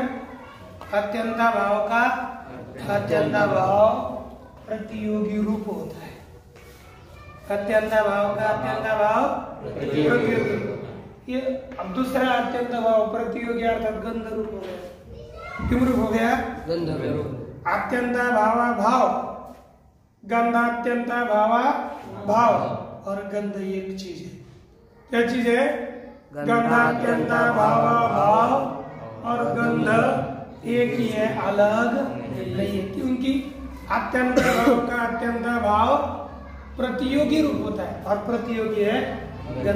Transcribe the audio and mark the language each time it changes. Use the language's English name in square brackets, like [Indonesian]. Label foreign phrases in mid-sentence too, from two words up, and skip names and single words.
[Hindi] अत्यंत भाव का अत्यंत भाव प्रतियोगी रूप होता है। अत्यंत भाव का अत्यंत भाव प्रतियोगी। ये अब दूसरा अत्यंत भाव प्रतियोगी अर्थात गंध रूप हो गया। क्यों रूप हो गया? गंध रूप। अत्यंत भावा भाव, गंधात्यंता भावा भाव, और गंध एक चीज है। क्या चीज है? गंधात्यंता भावा भाव और गंध एक ही है, अलग नहीं है। क्योंकि अत्यंत भाव का अत्यंत भाव प्रतियोगी रूप होता है, और प्रतियोगी है गंध।